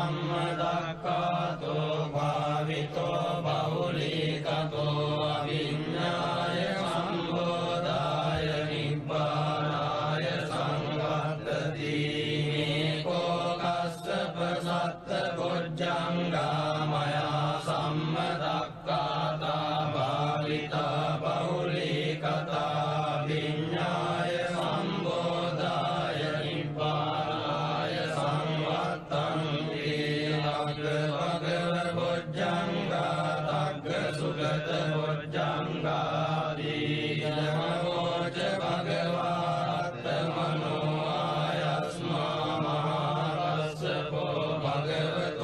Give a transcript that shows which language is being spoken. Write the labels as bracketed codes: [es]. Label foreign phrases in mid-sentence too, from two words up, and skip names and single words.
[pi] සම්මදක්ඛාතෝ භාවිතෝ බහුලී කතෝ අවිඤ්ඤාය සම්බෝධාය නිබ්බානාය සංවත්තති මේකෝ කස්සප සත්ත බොජ්ජංගා මයා සම්මදක්ඛාතා භාවිතා බහුලී කතා විඤ්ඤාය සම්බෝධාය නිබ්බානාය සංවත්තන්ති අග්ග භගව බොජ්ජංගා තග්ග සුගත බොජ්ජංගාදී නමෝච භගවාත්ත මනෝ ආයස්මා මහා කස්සපෝ භගව